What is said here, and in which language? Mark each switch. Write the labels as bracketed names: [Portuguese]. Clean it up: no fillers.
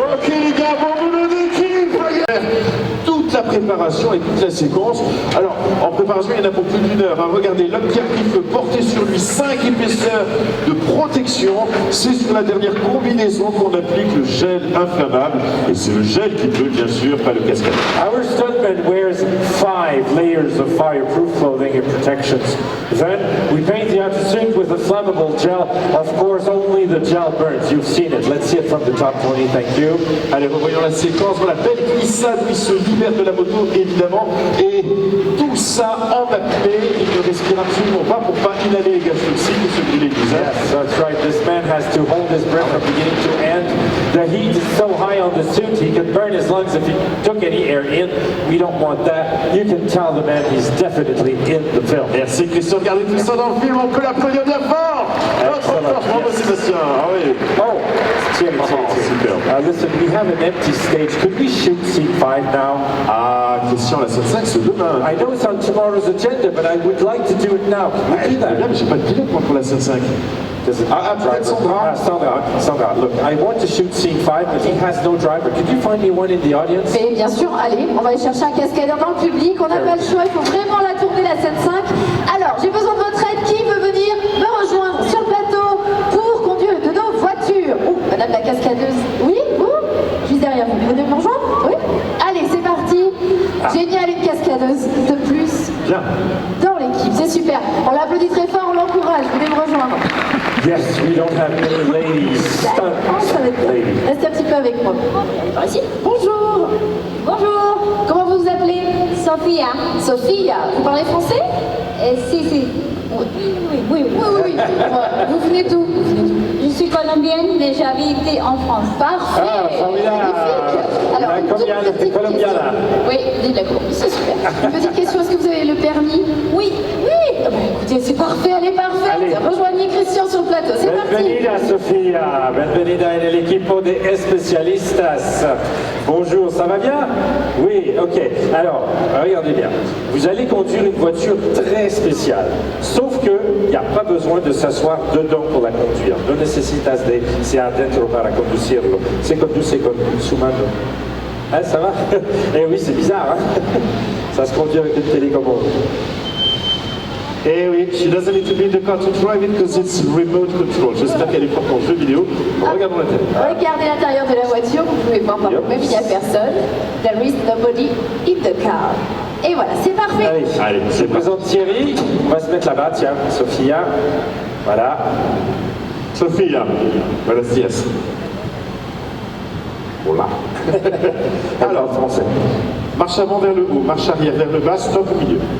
[French] Ok les gars, bon boulot d'équipe. Toute la préparation et toute la séquence. Alors, en préparation, il y en a pour plus d'une heure. Hein. Regardez, l'homme qui peut porter sur lui 5 épaisseurs de protection. C'est sur la dernière combinaison qu'on applique le gel inflammable. Et c'est le gel qui peut, bien sûr, pas le cascade. [English] Our stuntman wears 5 layers of fireproof clothing and protections. Then we paint the outer suit with a flammable gel. Of course, only the gel burns. You've seen it. Let's see it from the top, Tony. Thank you. [French] Allez, revoyons la séquence. Voilà, belle glissade, il se libère de la moto, évidemment. Et tout ça en apnée. Il ne respire absolument pas pour pas inhaler les gaz toxiques et se brûler le visage. [English] Yes, that's right. This man has to hold his breath from beginning to end. The heat is so high on the suit, he could burn his lungs if he took any air in. We don't want that. You can tell the man he's definitely in the film. [French] Merci Christian, regardez tout ça dans le film, on peut l'applaudir bien fort. Notre force, bravo Sébastien. Ah oui. [English] Oh, Thierry. [French] Super. [English] Listen, we have an empty stage. Could we shoot scene 5 now? [French] Ah, Christian, la scène 5, c'est demain. [English] I know it's on tomorrow's agenda, but I would like to do it now. Can we do [French] Bien, [English] that? [French] mais j'ai pas de pilote moi pour la scène 5. [English] Does it [French] Ah, peut-être Sandra. [English] Sandra, look, I want to shoot scene 5, but he has no driver. Could you find me one in the audience? [French] Mais bien sûr, allez, on va aller chercher un cascadeur dans le public, on n'a pas le choix, il faut vraiment la tourner la scène 5. Alors, j'ai besoin de votre aide, qui veut venir me rejoindre sur le plateau pour conduire de nos voitures? Ouh, madame la cascadeuse, oui, vous? Juste derrière vous, vous venez me rejoindre? Oui? Allez, c'est parti. Génial, une cascadeuse de plus Bien. dans l'équipe, c'est super. On l'applaudit très fort, on l'encourage, venez me rejoindre. [English] Yes, we don't have many ladies. Stunt [French] Ça va être [English] lady. [French] Restez un petit peu avec moi. Allez, par ici. Bonjour. Bonjour. Comment vous vous appelez? Sophia. Sophia. Vous parlez français? [Spanish] Si, si. [French] Oui. Vous venez d'où? Je suis colombienne, mais j'habite en France. Parfait. Ah, formidable. Magnifique. Alors, une toute [Spanish] Colombiana, [French] petite c'est colombiana. question. Oui, de la Colombie, c'est super. Une petite question, est-ce que vous avez le permis? Oui. Ah bah, écoutez, c'est parfait, elle est parfaite. Allez. Rejoignez Christian sur le plateau, c'est parti. [Spanish] Bienvenida, Sofia. Bienvenida en el equipo de especialistas. [French] Bonjour, ça va bien? Oui, ok. Alors, regardez bien. Vous allez conduire une voiture très spéciale. Sauf qu'il n'y a pas besoin de s'asseoir dedans pour la conduire. [Spanish] No necesitas de ser adentro para conducirlo. Se conduce con su mano. [French] Hein, ça va? Eh oui, c'est bizarre, hein? Ça se conduit avec une télécommande. Eh oui, [English] she doesn't need to be in the car to drive it because it's remote control. [French] J'espère qu'elle est forte en jeu vidéo. Regardons la télé. Regardez l'intérieur de la voiture, vous pouvez voir par vous-même, il n'y a personne. [English] There is nobody in the car. [French] Et voilà, c'est parfait. Allez, je présente Thierry. On va se mettre là-bas, tiens, Sophia. Voilà. [Spanish] Sophia, buenos días. [French] Voilà. Alors, français. Marche avant vers le haut, marche arrière vers le bas, stop au milieu.